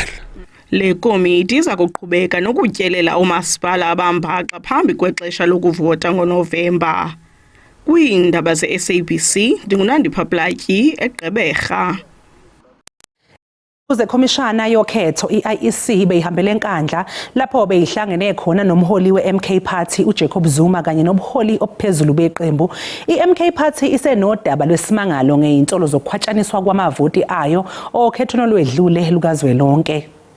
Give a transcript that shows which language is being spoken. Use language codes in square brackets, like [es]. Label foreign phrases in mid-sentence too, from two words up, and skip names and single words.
[xh] Le komiti iza kuqhubeka nokutyelela umasipala abambaxa phambi kwexesha lokuvota ngoNovemba. Kwiindaba ze-SABC, ndinguNandipha Platyi eGqeberha. [zu] Uze komishana yokhetho i-IEC beyihambele enkandla lapho beyihlangene khona nomholi we-MK Party uJacob Zuma kanye nobuholi obuphezulu beqembu. I-MK Party isenodaba lwesimangalo ngeinsolo zokukhwatshaniswa kwamavoti ayo okhetho lwedlule lukazwelonke.